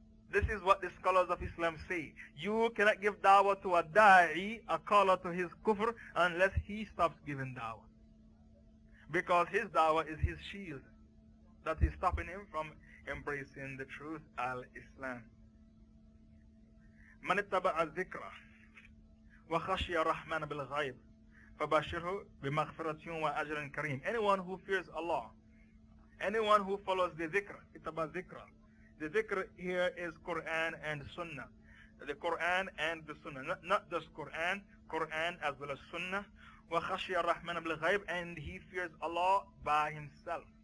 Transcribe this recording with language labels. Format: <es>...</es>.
<en>This is what the scholars of Islam say. You cannot give da'wah to a da'i, a caller to his kufr, unless he stops giving da'wah. Because his da'wah is his shield that is stopping him from embracing the truth, al-Islam.</en> <ar>من اتبع الذكر وخشي الرحمن بالغيب فبشره بمغفرة وأجر كريم.</ar> <en>Anyone who fears Allah, anyone who follows the dhikr,</en> <ar>اتبع الذكر.</ar> <en>The dhikr here is Quran and Sunnah. The Quran and the Sunnah, not just Quran, Quran as well as Sunnah.</en> <ar>وخشي الرحمن بالغيب,</ar> <en>and he fears Allah by himself.</en>